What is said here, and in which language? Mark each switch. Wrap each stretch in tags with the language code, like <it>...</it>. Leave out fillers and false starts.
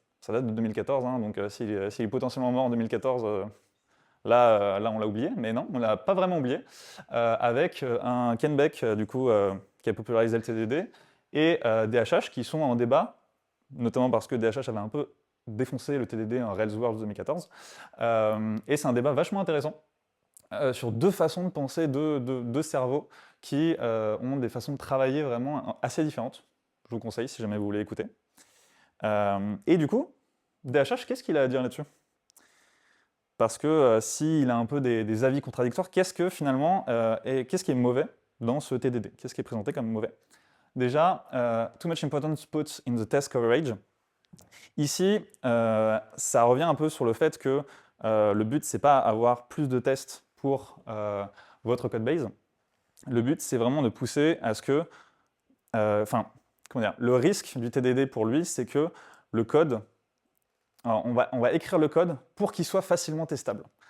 <fr>Ça date de 2014, hein, donc s'il est potentiellement mort en 2014, là on l'a oublié, mais non, on l'a pas vraiment oublié, avec un Ken Beck, du coup, qui a popularisé le TDD, et DHH qui sont en débat, notamment parce que DHH avait un peu défoncé le TDD en Rails World 2014, et c'est un débat vachement intéressant sur deux façons de penser, deux cerveaux qui ont des façons de travailler vraiment assez différentes. Je vous conseille si jamais vous voulez écouter. Et du coup, DHH, qu'est-ce qu'il a à dire là-dessus? Parce que s'il a un peu des avis contradictoires, qu'est-ce que finalement, qu'est-ce qui est mauvais dans ce TDD? Qu'est-ce qui est présenté comme mauvais?</fr> <en>Déjà, too much importance put in the test coverage.</en> <fr>Ici, ça revient un peu sur le fait que le but, c'est pas avoir plus de tests pour votre code base. Le but, c'est vraiment de pousser à ce que, le risque du TDD pour lui, c'est que le code, on va écrire le code pour qu'il soit facilement testable.</fr>